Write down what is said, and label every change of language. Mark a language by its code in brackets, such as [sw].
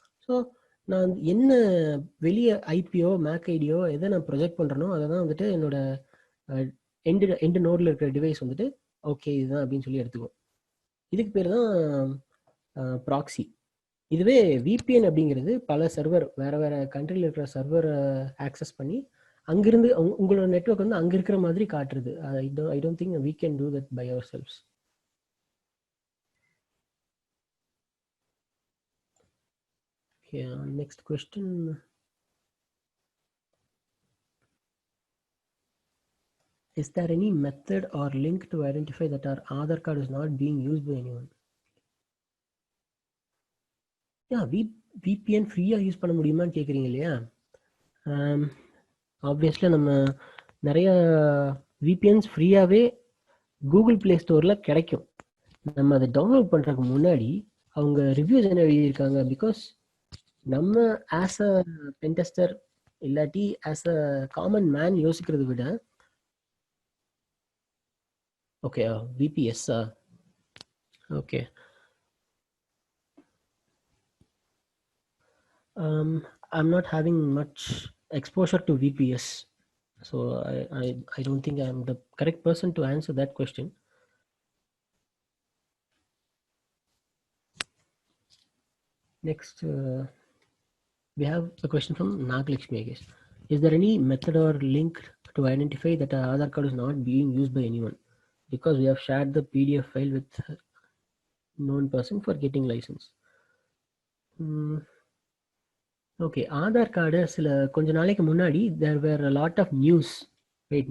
[ta] So நான் என்ன வெளியே ஐபியோ மேக் ஐடியோ எதை நான் ப்ரொஜெக்ட் பண்ணுறேனோ அதை தான் வந்துட்டு என்னோட எண்டு நோடில் இருக்கிற டிவைஸ் வந்துட்டு ஓகே இதுதான் அப்படின்னு சொல்லி எடுத்துக்குவோம். இதுக்கு பேர் தான் ப்ராக்ஸி. இதுவே விபிஎன் அப்படிங்கிறது பல சர்வர் வேற வேற கண்ட்ரியில் இருக்கிற சர்வரை ஆக்சஸ் பண்ணி அங்கிருந்து உங்களோட நெட்வொர்க் வந்து அங்க இருக்கிற மாதிரி காட்டுறது. [en] I don't think we can do that by ourselves. Okay, next question. Is there any method or link to identify that our Aadhaar card is not being used by anyone? [ta] Yeah, VPN ஃப்ரீயா use பண்ண முடியுமான்னு கேட்குறீங்க இல்லையா? Obviously நம்ம நிறைய VPNs ஃப்ரீயாகவே Google play ஸ்டோரில் கிடைக்கும். நம்ம அதை டவுன்லோட் பண்ணுறதுக்கு முன்னாடி அவங்க ரிவ்யூஸ் என்ன எழுதியிருக்காங்க, பிகாஸ் நம்ம ஆஸ் அ பென்டெஸ்டர் இல்லாட்டி ஆஸ் அ காமன் மேன் யோசிக்கிறத விட [en] Okay VPS okay I'm not having much exposure to VPS, so I don't think I'm the correct person to answer that question. Next, we have a question from Naglakshmi, I guess. Is there any method or link to identify that our Aadhaar card is not being used by anyone because we have shared the PDF file with known person for getting license? [ta] Okay, Aadhaar card கொஞ்ச நாளைக்கு முன்னாடி [en] there were a lot of news, [ta] right?